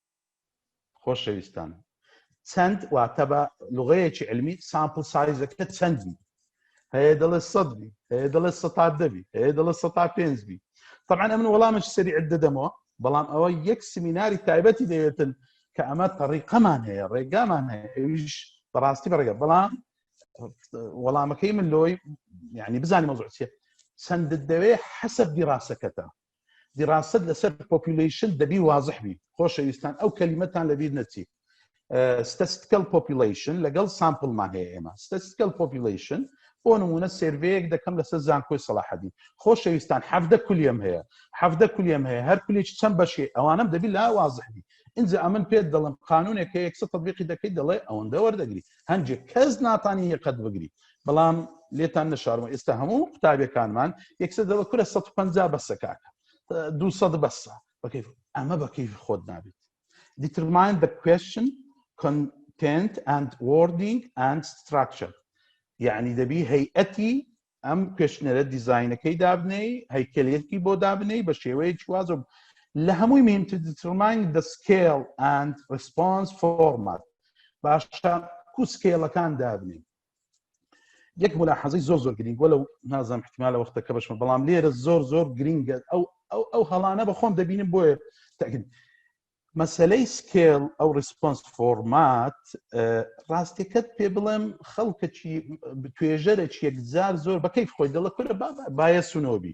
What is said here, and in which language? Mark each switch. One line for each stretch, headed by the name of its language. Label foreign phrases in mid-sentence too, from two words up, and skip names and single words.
Central Kurdish: خۆشەویستان چەند واتە بە لوغەیەکی علمی سامپل سایزەکە چەندی هەیە دەڵێ 100 بی هەیە دەڵێ 110 بی هەیە دەڵێ 105 بی طبعا ئەمن وەڵامش سەریع دەدەمەوە بەڵام ئەوە یەک سمیناری تایبەتی دەوێتن کە ئەمە طریقەمان هەیە ڕێگامان هەیە ئەویش بەڕاستی بەڕێگە بەڵام وەڵامەکەی من لۆی یعنی بزانانی مەوزوع چیە چەندت دەوێ حەسەب دیڕاسەکەتە دیڕاست لەسەر پۆپولیشن دەبی واضح بی خۆشەویستان ئەو کەلیمەتان لەبیر نەچی
English: statistical population
Central Kurdish: لەگەڵ سامپڵمان هەیە ئێمە
English: statistical population
Central Kurdish: بۆ نمونە سێرڤەیەک دەکەم لەسەر زانکۆی سەلاحەدین خۆشەویستان 17 کولیم هەیە 17 کولیم هەیە هەر کولێکی چەند بەشێ ئەوانم دەبی لا واضح بی اینجا ئەمن پێت دەڵم قانونێکە یەکسە تطبیقی دەکەیت دەڵێ ئەوەندە وەردەگری هەندێک کەس ناتانی یەقەت بگری بەڵام لێتان نەشارمە ئێستا هەموو قوتابیەکانمان یەکسە دەڵێ کورە 150 بەسە کاکە 200 بەسە بەکەیف ئەمە بەکەیفی خۆت نابێت
English: determine the question content and wording and structure
Central Kurdish: یعنی دەبی هەیئەتی ئەم کوێشنەرە دیزاینەکەی دابنەی هەیکەلێتی بۆ دابنەی بە شێوەیەکی وازە لە هەمووی مهمتر
English: determine the scale and response format
Central Kurdish: باشە کو سکێڵەکان دابنی یەک ملاحەزەی زۆر گرنگ وەلەو نازانم احتیمالە وەختەکە بەشمە بەڵام لێرە زۆر گرنگە ئەو هەڵانە بە خۆم دەبینم بۆیە تاکید مەسەلەی سکێڵ ئەو
English: response format
Central Kurdish: ڕاستیەکەت پێ بڵێم خەڵکەکی توێژەرێکی یەکجار زۆر بەکەیف خۆی دەڵە کورە باە سونۆبی